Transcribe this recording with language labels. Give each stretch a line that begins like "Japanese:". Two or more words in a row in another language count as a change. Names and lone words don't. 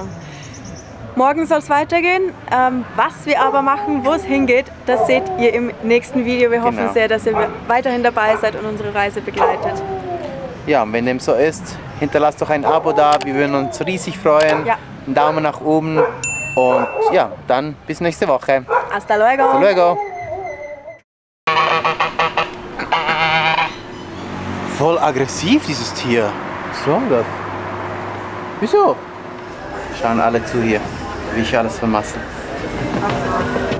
German: Morgen soll es weitergehen. Was wir aber machen, wo es hingeht, das seht ihr im nächsten Video. Wir hoffen sehr, dass ihr weiterhin dabei seid und unsere Reise begleitet. Ja, und wenn dem so ist, hinterlasst doch ein Abo da. Wir würden uns riesig freuen. Ja. Einen Daumen nach oben. Und ja, dann bis nächste Woche.
Spanish: Hasta luego. Hasta luego.
German: Voll aggressiv, dieses Tier. Was soll das? Wieso? Schauen alle zu hier, wie ich alles vermasse.